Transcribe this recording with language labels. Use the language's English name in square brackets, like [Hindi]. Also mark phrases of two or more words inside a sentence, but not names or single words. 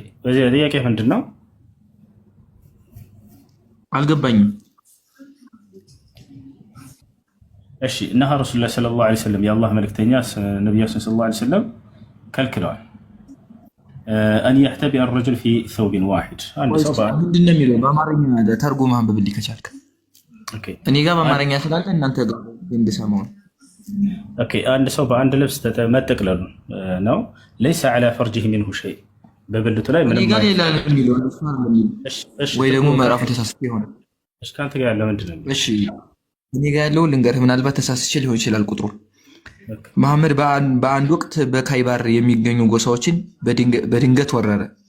[Arabic] هذه كيف عندنا؟ [Amharic] አልገባኝም። እሺ [Arabic] نهى رسول الله صلى الله عليه وسلم [Amharic] የአላህ መልእክተኛ ነብያችን [Arabic] صلى الله عليه وسلم [Amharic] ከልክለዋል። [Arabic] أن يحتبي الرجل في ثوب واحد [Amharic] አንድ ሰው ምንድን ነው የሚለው በአማርኛ ተርጉም አንብብልኝ ከቻልክ። ኦኬ እኔ ጋር በአማርኛ ስላለ እናንተ ጋር እንድሰማው። ኦኬ አንድ ሰው በአንድ ልብስ መጠቅለሉ ነው። [Arabic] ليس على فرجه منه شيء [Amharic] በብልቱ ላይ ምንም ጋር ሌላ የሚለው ወይ ደግሞ ምዕራፉ ተሳስቼ ይሆናል። እሺ ካንተ ጋር ያለው ምንድን ነው? እሺ እኔ ጋር ያለው ልንገርህ፣ ምናልባት ተሳስቼ ሊሆን ይችላል ቁጥሩ። መሐመድ በአንድ ወቅት በካይባር የሚገኙ ጎሳዎችን በድንገት ወረረ።